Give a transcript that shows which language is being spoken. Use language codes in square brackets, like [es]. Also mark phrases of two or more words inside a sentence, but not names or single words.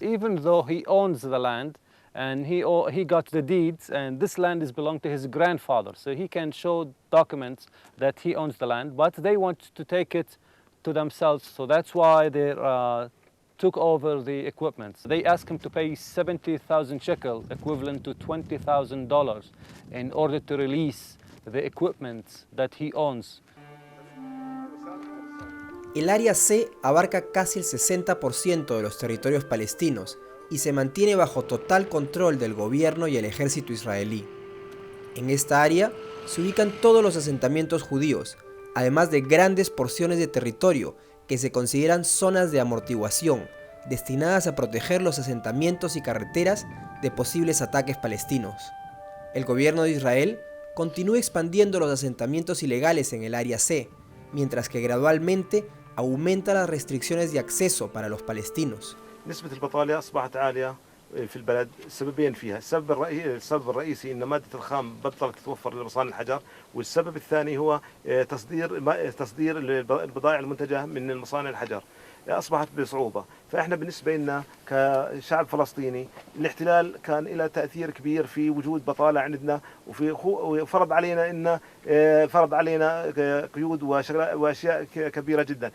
[en] Even though he owns the land and he got the deeds, and this land is belonged to his grandfather, so he can show documents that he owns the land, but they want to take it to themselves, so that's why they took over the equipment. They asked him to pay 70,000 shekel, equivalent to $20,000, in order to release the equipment that he owns. [es] El área C abarca casi el 60% de los territorios palestinos y se mantiene bajo total control del gobierno y el ejército israelí. En esta área se ubican todos los asentamientos judíos, además de grandes porciones de territorio que se consideran zonas de amortiguación, destinadas a proteger los asentamientos y carreteras de posibles ataques palestinos. El gobierno de Israel continúa expandiendo los asentamientos ilegales en el área C, mientras que gradualmente aumenta las restricciones de acceso para los palestinos. [ar] نسبة البطالة أصبحت عالية في البلد سببين فيها، السبب الرئيسي أن مادة الخام بطلت تتوفر لمصانع الحجر، والسبب الثاني هو تصدير البضائع المنتجة من مصانع الحجر أصبحت بصعوبة. فإحنا بالنسبة لنا كشعب فلسطيني الاحتلال كان له تأثير كبير في وجود بطالة عندنا، وفرض علينا قيود وأشياء كبيرة جدا.